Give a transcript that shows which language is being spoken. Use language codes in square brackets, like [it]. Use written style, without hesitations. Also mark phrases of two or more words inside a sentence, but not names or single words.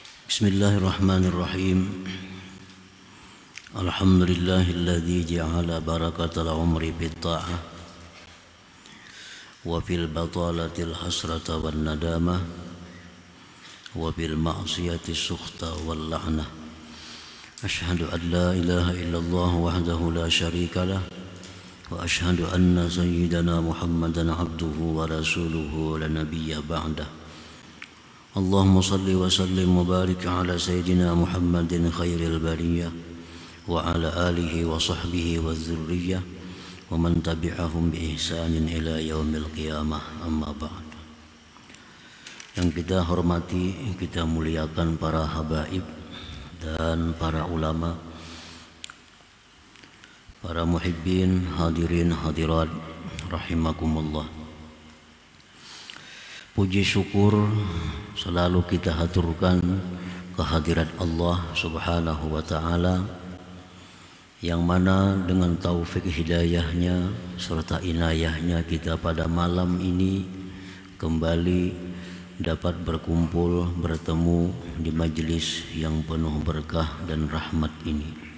[ar] بسم الله الرحمن الرحيم. الحمد لله الذي جعل بركة العمر بالطاعة وفي البطالة الحسرة والندامة وبالمعصية السخط واللعنة. أشهد أن لا إله إلا الله وحده لا شريك له وأشهد أن سيدنا محمدا عبده ورسوله لا نبي بعده. اللهم صل وسلم وبارك على سيدنا محمد خير البرية وعلى آله وصحبه وذريته ومن تبعهم بإحسان إلى يوم القيامة، أما بعد. [id] Yang kita hormati, kita muliakan para habaib dan para ulama, para muhibbin, hadirin hadirat rahimakumullah. Puji syukur selalu kita haturkan kehadirat Allah [ar] سبحانه وتعالى, [id] yang mana dengan taufik hidayahnya serta inayahnya kita pada malam ini kembali dapat berkumpul bertemu di majelis yang penuh berkah dan rahmat ini.